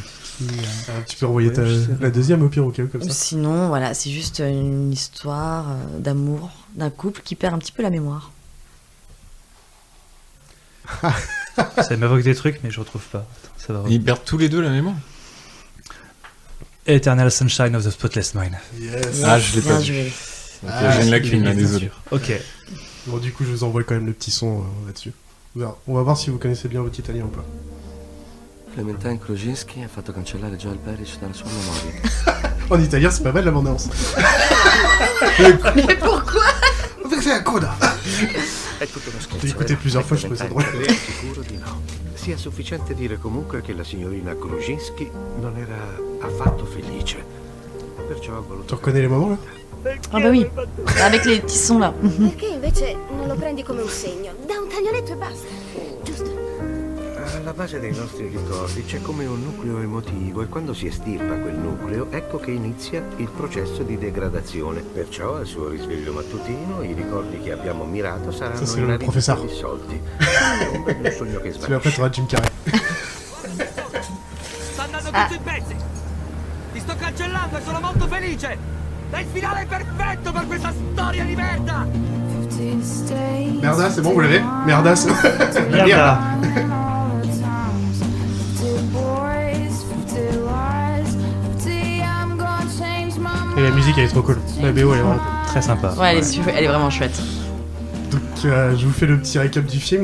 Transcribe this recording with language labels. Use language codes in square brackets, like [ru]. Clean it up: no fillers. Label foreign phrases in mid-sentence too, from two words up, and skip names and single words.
[fr] Tu peux envoyer la deuxième au pire au cas où, comme ça. Sinon, voilà, c'est juste une histoire d'amour d'un couple qui perd un petit peu la mémoire. Ça m'évoque des trucs, mais je retrouve pas. Attends, ça va Ils perdent tous les deux la mémoire. Eternal Sunshine of the Spotless Mind. Yes. Ah, je l'ai pas Bien vu. joué. Ok, j'ai une lacune là, désolé. Ok. Bon, du coup, je vous envoie quand même le petit son là-dessus. On va voir si vous connaissez bien votre italien ou pas. [it] Clementine Kruzinski ha fatto cancellare Joel Parrish dalla sua memoria. [fr] En italien, c'est pas mal la bande-annonce. Mais pourquoi? C'est un coda. [it] È tutto uno scherzo. L'ho [fr] écouté plusieurs fois, je trouvais ça drôle. [it] Sicuro di no. Sia sufficiente dire comunque che la signorina Kruzinski non era affatto felice. Perciò ho voluto... [fr] Tu reconnais les moments là? Ah bah oui, avec les petits sons là. [it] Perché invece non lo prendi come un segno? Da un taglioletto e basta. Giusto? Alla base dei nostri ricordi c'è come un nucleo emotivo e quando si estirpa quel nucleo ecco che inizia il processo di degradazione. Perciò al suo risveglio mattutino i ricordi che abbiamo ammirato saranno [fr] Ça, c'est le professeur. [it] dissolti. È un bel sogno che [fr] Tu après, [it] svanisce. [fr] t'auras Jim Carrey. [it] Sta andando tutto in pezzi. Ti sto cancellando e sono molto felice. È il finale perfetto per questa storia di merda. Merda, [fr] c'est bon, vous l'avez? Merda, c'est Merda. Et la musique, elle est trop cool. La BO, elle est vraiment Très sympa. Ouais, elle est vraiment chouette. Donc, je vous fais le petit récap du film.